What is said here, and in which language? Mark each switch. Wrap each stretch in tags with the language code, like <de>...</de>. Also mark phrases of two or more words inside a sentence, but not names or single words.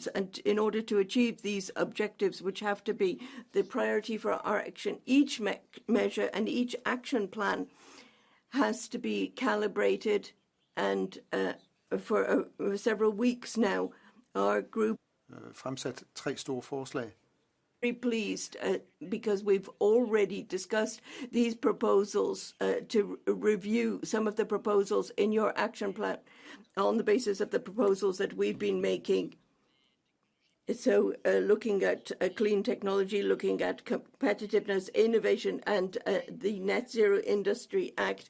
<en>And in order to achieve these objectives, which have to be the priority for our action, each measure and each action plan has to be calibrated. And for several weeks now, our group</en> <da>fremsat 3 store forslag.</da> <en>Very pleased because we've already discussed these proposals to review some of the proposals in your action plan on the basis of the proposals that we've been making. So looking at clean technology, looking at competitiveness, innovation, and the Net Zero Industry Act.</en>